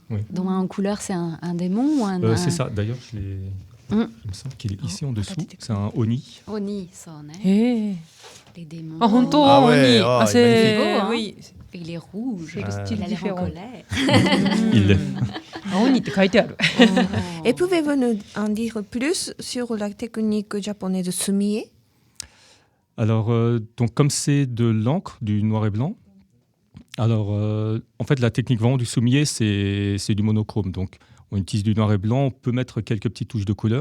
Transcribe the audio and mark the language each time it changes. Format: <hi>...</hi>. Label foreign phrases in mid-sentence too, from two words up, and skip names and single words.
<fr>Oui. Dont un en couleur, c'est un démon ou un... C'est ça. D'ailleurs, il me semble qu'il est ici en dessous. C'est un Oni. Oni, ça, hein. Eh. Les démons.</fr> <ja>Ah, honto,</ja> <fr>Ah ouais, Oni. oh, Ah, il est c'est magnifique. oui. Et il est rouge. C'est le style il a l'air en différent. colère. Il l'est.</fr> <ja>Ah, Oni って書いてある。</ja> <fr>Et pouvez-vous nous en dire plus sur la technique japonaise sumie? Alors, donc, comme c'est de l'encre, du noir et blanc, alors, en fait, la technique vraiment du soumier, c'est du monochrome. Donc, on utilise du noir et blanc, on peut mettre quelques petites touches de couleur.</fr>